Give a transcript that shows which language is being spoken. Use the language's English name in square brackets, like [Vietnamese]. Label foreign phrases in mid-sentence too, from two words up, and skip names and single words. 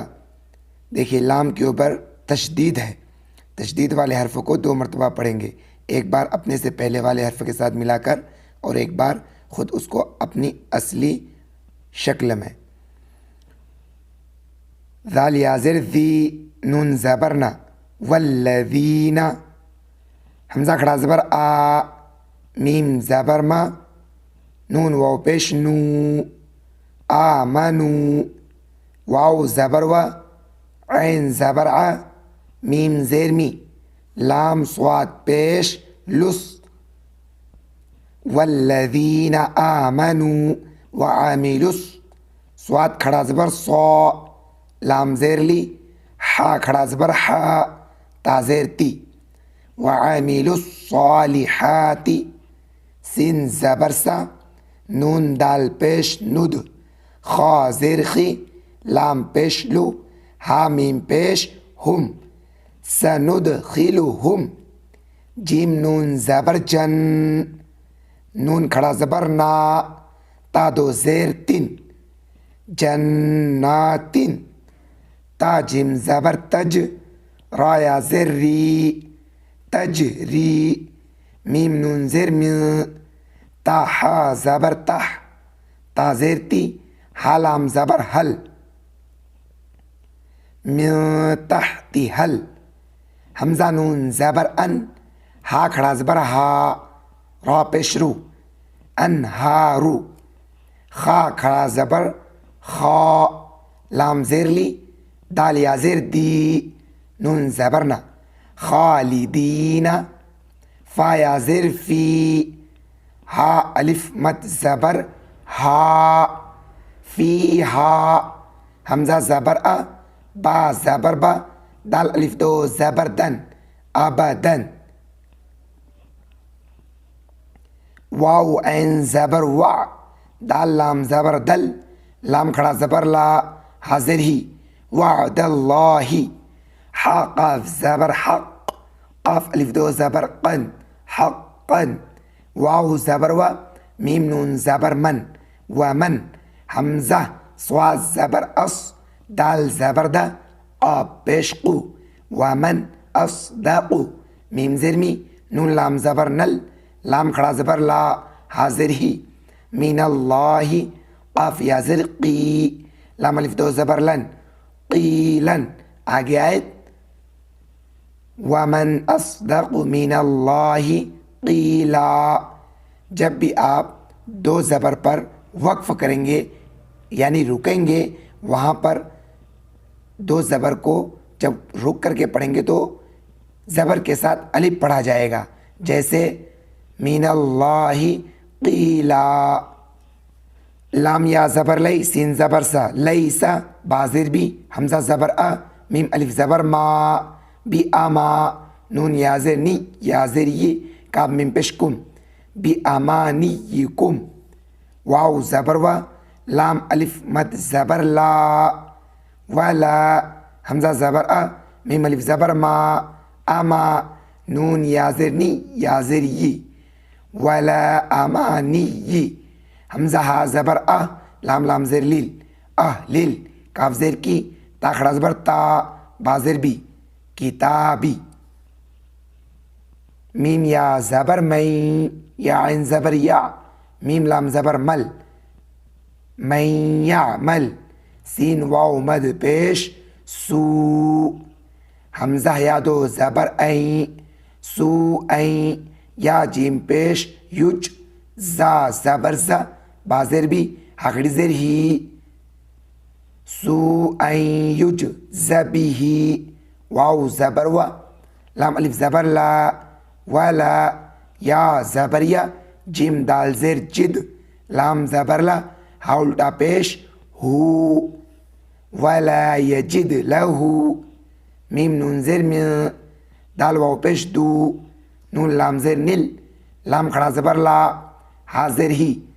[Urdu] دیکھیے لام کے اوپر تشدید ہے، تشدید والے حرف کو 2 مرتبہ پڑھیں گے، ایک بار اپنے سے پہلے والے حرف کے ساتھ ملا کر اور ایک بار خود اس کو اپنی اصلی شکل میں۔ ذال یا زر ذی، نون زبرنا، والذین، حمزہ کھڑا زبر آ، میم زبر ما، نون واو پیش نو، آمنو، واو زبر و، عین زبر ع، میم زیر می، لام صاد پیش لس، [Arabic] والذین آمنوا وعملوا، [Urdu] صاد کھڑا زبر صا، لام زیر لی، حا کھڑا زبر حا، تا زیر تی، [Arabic] وعملوا الصالحات، [Urdu] سین زبر سا، نون دال پیش ند، خا زیر خی، لام پیش لو، ہا میم پیش ہم، سندخلہم، جیم نون زبر جن، نون کھڑا زبر نا، تا دو زیر تن، جناتن، تا جیم زبر تج، را یا زر ری، تجری، میم نون زیر می، تا حا زبر تح، تا زیر تی، ہا لام زبر حل، [Arabic] من تحت حل، [Urdu] حمزہ نون زبر ان، ہا کھڑا زبر ہا، را پیش رو، انہارو، خا کھڑا زبر خا، لام زیر لی، دال یا زیر دی، نون زبر نا، خالدین، فا یا زیر فی، ہا الف مد زبر ہا، فی ہا، حمزہ زبر ا، با زبر با، دال الف دو زبر دن، ابدن، واو عین زبر وا، دال لام زبر دل، لام کھڑا زبر لا، حاضر ہی، [Arabic] وعد اللہ، [Urdu] حا قاف زبر حق، قاف الف دو زبر قن، حقا، واو زبر و، میم نون زبر من، ومن، حمزہ صاد زبر اس، دال زبر دا، قاف پیش قو، [Arabic] ومن اصدق، [Urdu] میم زیر می، نون لام زبر نل، لام کھڑا زبر لا، حاضر ہی، [Arabic] من اللہ، [Urdu] قاف یا زر قی، لام الف دو زبر لن، قیلن، آگے آیت، [Arabic] ومن اصدق من اللہ قیلا۔ [Urdu] جب بھی آپ 2 زبر پر وقف کریں گے یعنی رکیں گے، وہاں پر 2 زبر کو جب رک کر کے پڑھیں گے تو زبر کے ساتھ الف پڑھا جائے گا، جیسے [Arabic] من اللہ قیلا، [Urdu] لام یا زبر لئی، سین زبر سا، لیسا، بازر بھی، حمزہ زبر ا، میم الف زبر ما، بی اما، نون یا زر نی، یا زر یہ، کاف میم پیش کم، بی امانیکم، واو زبر و، لام الف مد زبر لا، ولا، حمزہ زبر ا، میم الف زبر ما، اما، نون یا زر نی، یا زر یہ، [Arabic] ولا امانی، [Urdu] حمزہ ہا زبر ا، لام زیر لیل، لیل، کاف زیر کی، تا کھڑا زبر تا، بازر بھی، کتابی، میم یا زبر مئی، یا عین زبر یا، میم لام زبر مل، [Arabic] من یعمل [Urdu] سین واو مد پیش سو حمزہ یا دو زبر این سو این یا جیم پیش یج زا زبر زا بازر بھی حقڑی زر ہی سو این یج زبی ہی واو زبر و لام الف زبر لا ولا یا زبر یا جیم دال زر جد لام زبر لا ہا الٹا پیش ہو [Arabic] ولا یجد لہو [Urdu] میم نون زر میں دال واو پیش دو نون لام زر نل لام کھڑا زبر لا حاضر ہی